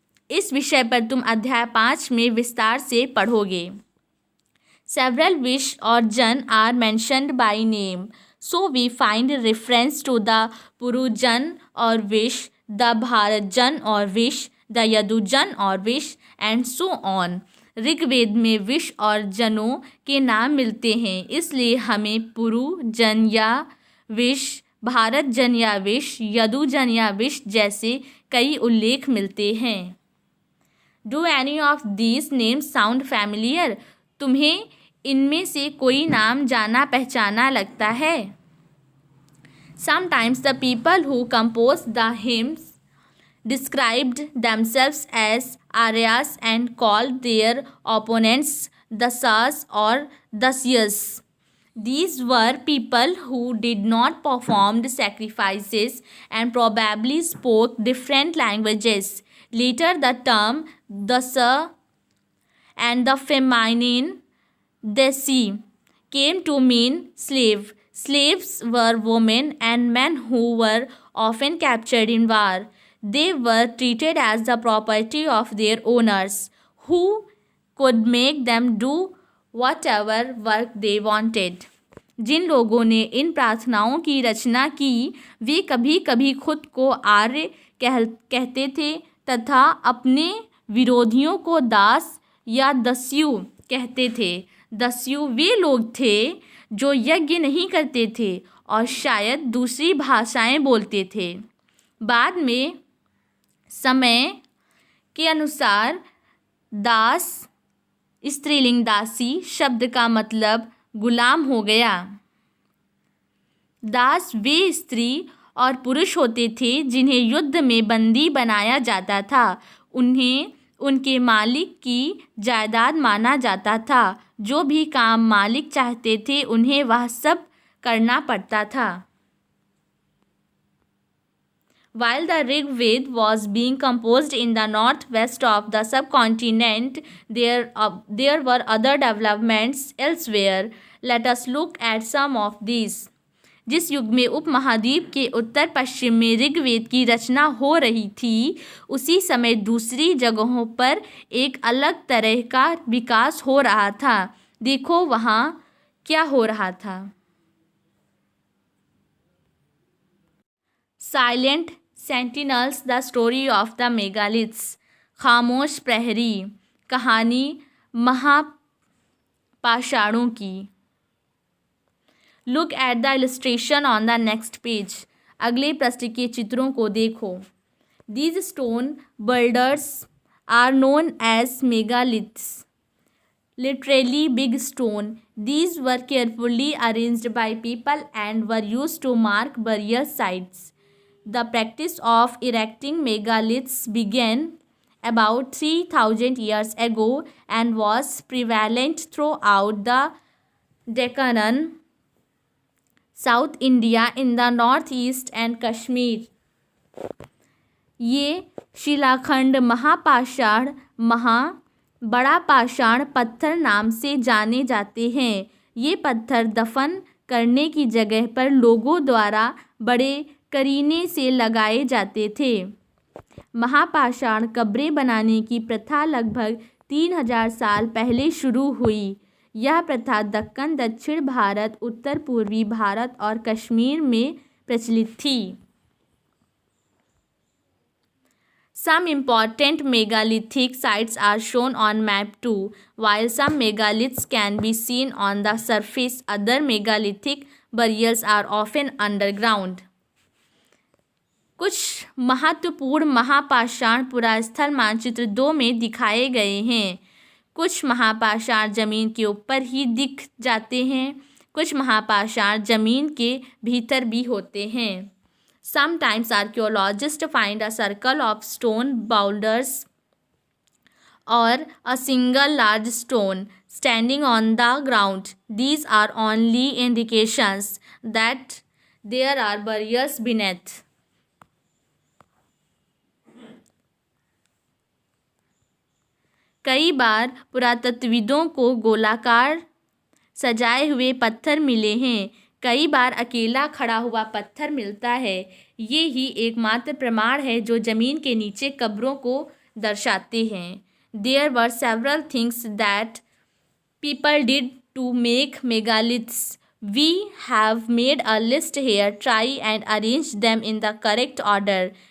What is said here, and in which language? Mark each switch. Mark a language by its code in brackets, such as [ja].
[hi] इस विषय पर तुम अध्याय 5 में विस्तार से पढ़ोगे. [en] Several wish or jan are mentioned by name. So we find reference to the Puru Jan or wish, the Bharat Jan or wish, the Yadu Jan or wish and so on. [hi] Rigveda में wish और जनों के नाम मिलते हैं, इसलिए हमें पुरु जन या विश, भारत जन या विश, यदु जन या विश जैसे कई उल्लेख मिलते हैं. [en] Do any of these names sound familiar? [hi] तुम्हें इनमें से कोई नाम जाना पहचाना लगता है. [en] Sometimes the people who composed the hymns described themselves as Aryas and called their opponents Dasas or Dasyas. These were people who did not perform sacrifices and probably spoke different languages. Later the term Dasa and the feminine Desi came to mean slave. Slaves were women and men who were often captured in war. They were treated as the property of their owners, who could make them do whatever work they wanted. [hi] जिन लोगों ने इन प्रार्थनाओं की रचना की, वे कभी कभी खुद को आर्य कहते थे तथा अपने विरोधियों को दास या दस्यु कहते थे. दस्यु वे लोग थे जो यज्ञ नहीं करते थे और शायद दूसरी भाषाएं बोलते थे. बाद में समय के अनुसार दास स्त्रीलिंग दासी शब्द का मतलब गुलाम हो गया. दास वे स्त्री और पुरुष होते थे जिन्हें युद्ध में बंदी बनाया जाता था. उन्हें उनके मालिक की जायदाद माना जाता था. जो भी काम मालिक चाहते थे उन्हें वह सब करना पड़ता था. [en] While the Rigved was being composed in the northwest of the subcontinent, there were other developments elsewhere. Let us look at some of these. [hi] जिस युग में उपमहाद्वीप के उत्तर पश्चिम में ऋग्वेद की रचना हो रही थी, उसी समय दूसरी जगहों पर एक अलग तरह का विकास हो रहा था. देखो वहाँ क्या हो रहा था. [en] Silent sentinels, the story of the megaliths. [hi] खामोश प्रहरी, कहानी महापाषाणों की. [en] Look at the illustration on the next page. [hi] अगले पृष्ठ के चित्रों को देखो. [en] These stone builders are known as megaliths, literally big stone. These were carefully arranged by people and were used to mark burial sites. The practice of erecting megaliths began about 3000 years ago and was prevalent throughout the Deccan, South India, in the northeast and Kashmir. [hi] ये शिलाखंड महापाषाण बड़ा पाषाण पत्थर नाम से जाने जाते हैं. ये पत्थर दफन करने की जगह पर लोगों द्वारा बड़े करीने से लगाए जाते थे. महापाषाण कब्रें बनाने की प्रथा लगभग 3000 साल पहले शुरू हुई. यह प्रथा दक्कन, दक्षिण भारत, उत्तर पूर्वी भारत और कश्मीर में प्रचलित थी. [en] Some important megalithic sites are shown on map 2. While some megaliths can be seen on the surface, other megalithic burials are often underground. [hi] कुछ महत्वपूर्ण महापाषाण पुरास्थल मानचित्र 2 में दिखाए गए हैं। कुछ महापाषाण जमीन के ऊपर ही दिख जाते हैं, कुछ महापाषाण जमीन के भीतर भी होते हैं। [en] Sometimes archaeologists find a circle of stone boulders or a single large stone standing on the ground. These are only indications that there are burials beneath. [hi] कई बार पुरातत्वविदों को गोलाकार सजाए हुए पत्थर मिले हैं। कई बार अकेला खड़ा हुआ पत्थर मिलता है। ये ही एकमात्र प्रमाण है जो ज़मीन के नीचे कब्रों को दर्शाते हैं। [en] There were several things that people did to make megaliths. We have made a list here. Try and arrange them in the correct order.